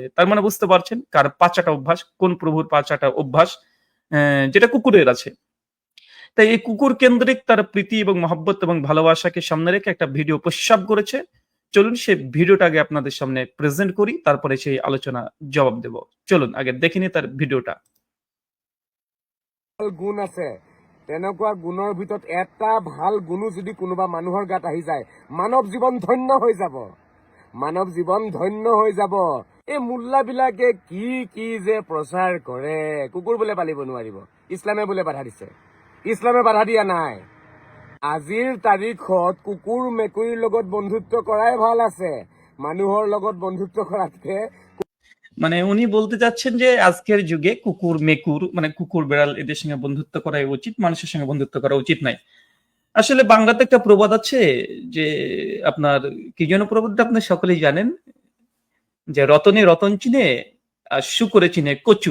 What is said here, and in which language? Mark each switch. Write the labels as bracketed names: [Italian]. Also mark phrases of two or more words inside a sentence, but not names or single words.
[Bangla] তার মানে বুঝতে পারছেন কার পা চাটা অভ্যাস, কোন প্রভুর পা চাটা অভ্যাস, যেটা কুকুরের আছে। তাই এই কুকুর কেন্দ্রিক তার প্রীতি এবং মহব্বত এবং ভালোবাসাকে সামনে রেখে একটা ভিডিও প্রস্রাব করেছে। চলুন সেই ভিডিওটা আগে আপনাদের সামনে প্রেজেন্ট করি, তারপরে সেই আলোচনা জবাব দেব। চলুন আগে দেখে নিই তার ভিডিওটা। [Assamese] গুণ আছে, তেনেকুৱা গুণৰ ভিতৰত এটা ভাল গুণো যদি কোনোবা মানুহৰ গাত আহি যায়, মানৱ জীৱন ধন্য হৈ যাব। মানৱ জীৱন ধন্য হৈ যাব। এই মোল্লাবিলাকে কি কি যে প্ৰচাৰ কৰে, কুকুৰ বোলে পালিব নোৱাৰিব, ইছলামে বোলে বাধা দিছে। ইছলামে বাধা দিয়া নাই। আজিৰ তাৰিখত কুকুৰ মেকুৰীৰ লগত বন্ধুত্ব কৰাই ভাল আছে, মানুহৰ লগত বন্ধুত্ব কৰাতকে। [Bangla] মানে উনি বলতে চাচ্ছেন যে আজকের যুগে কুকুর মেকুর মানে কুকুর বেড়াল এদের সঙ্গে বন্ধুত্ব করাই উচিত, মানুষের সঙ্গে বন্ধুত্ব করা উচিত নয়। আসলে বাংলাতে একটা প্রবাদ আছে যে আপনার কি যেন প্রবাদটা আপনি সকলেই জানেন যে রতনে রতন চিনে আর শুকরে চিনে কচু।